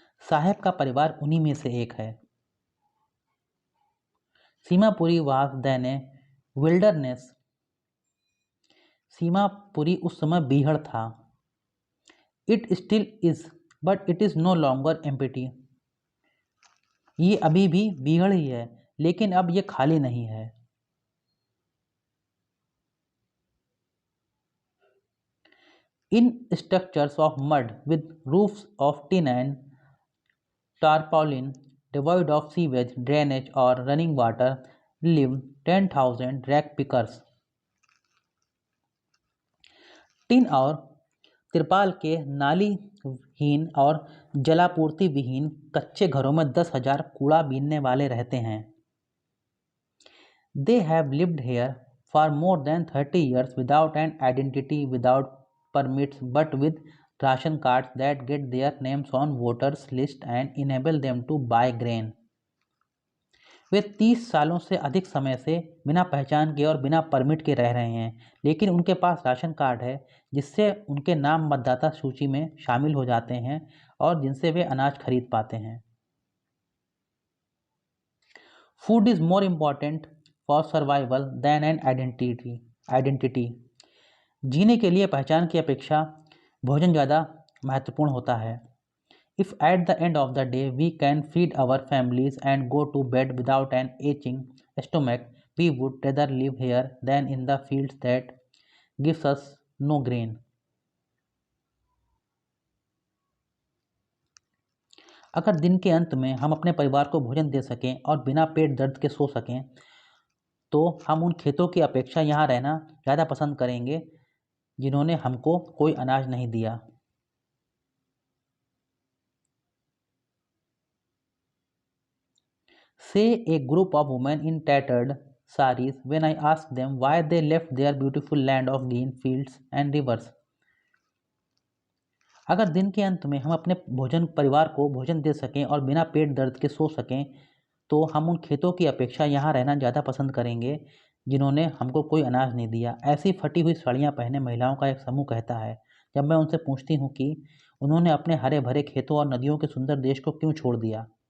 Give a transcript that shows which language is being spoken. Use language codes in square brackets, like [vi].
[hi] साहेब का परिवार उन्हीं में से एक है। [en] Seemapuri was then a wilderness। [hi] Seemapuri उस समय बीहड़ था। [en] It still is, but it is no longer empty। [hi] ये अभी भी बीहड़ ही है, लेकिन अब ये खाली नहीं है। [en] In structures of mud with roofs of tin and tarpaulin, devoid of sewage, drainage or running water, live 10,000 rag pickers। [hi] Tin और तिरपाल के नालीहीन और जलापूर्ति विहीन कच्चे घरों में 10,000 कूड़ा बीनने वाले रहते हैं। [en] They have lived here for more than 30 years without an identity, without permits, but with ration cards that get their names on voters list and enable them to buy grain. [hi] वे 30 सालों से अधिक समय से बिना पहचान के और बिना परमिट के रह रहे हैं, लेकिन उनके पास राशन कार्ड है जिससे उनके नाम मतदाता सूची में शामिल हो जाते हैं और जिनसे वे अनाज खरीद पाते हैं। [en] Food is more important for survival than an identity. [hi] जीने के लिए पहचान की अपेक्षा भोजन ज़्यादा महत्वपूर्ण होता है। [en] If at the end of the day we can feed our families and go to bed without an aching stomach, we would rather live here than in the fields that gives us no grain. [hi] अगर दिन के अंत में हम अपने परिवार को भोजन दे सकें और बिना पेट दर्द के सो सकें, तो हम उन खेतों की अपेक्षा यहाँ रहना ज़्यादा पसंद करेंगे जिन्होंने हमको कोई अनाज नहीं दिया। [en] Say a group of women in tattered saris when I asked them why they left their beautiful land of green fields and rivers. [hi] अगर दिन के अंत में हम अपने परिवार को भोजन दे सकें और बिना पेट दर्द के सो सकें, तो हम उन खेतों की अपेक्षा यहाँ रहना ज़्यादा पसंद करेंगे जिन्होंने हमको कोई अनाज नहीं दिया। ऐसी फटी हुई साड़ियाँ पहने महिलाओं का एक समूह कहता है। जब मैं उनसे पूछती हूँ कि उन्होंने अपने हरे भरे खेतों और नदियों के सुंदर देश को क्यों छोड़ दिया।